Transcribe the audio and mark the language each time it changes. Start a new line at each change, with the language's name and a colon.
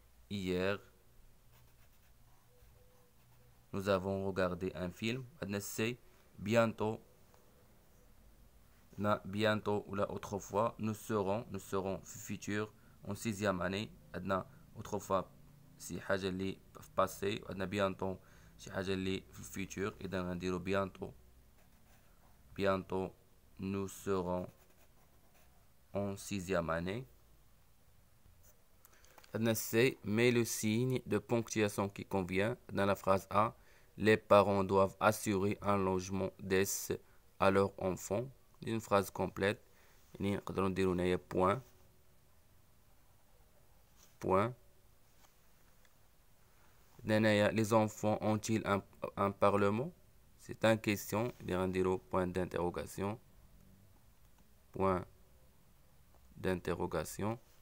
French: Hier. Nous avons regardé un film.
Arabic: عندنا C. Bientôt.
French: Bientôt ou là autrefois. Nous serons futur en 6e année.
Arabic: عندنا autrefois si حاجة اللي في passé. وعندنا bientôt شي حاجة اللي في الفيتور. إذا غنديرو bientôt.
French: Bientôt nous serons en 6e année.
Arabic: عندنا C.
French: Mets le signe de ponctuation qui convient. Dans la phrase A, les parents doivent assurer un logement décent à leur enfant. Une phrase complète.
Arabic: نقدروا نديرو هنايا point.
French: Point. Les enfants ont-ils un parlement? C'est une question. Point d'interrogation. Point d'interrogation.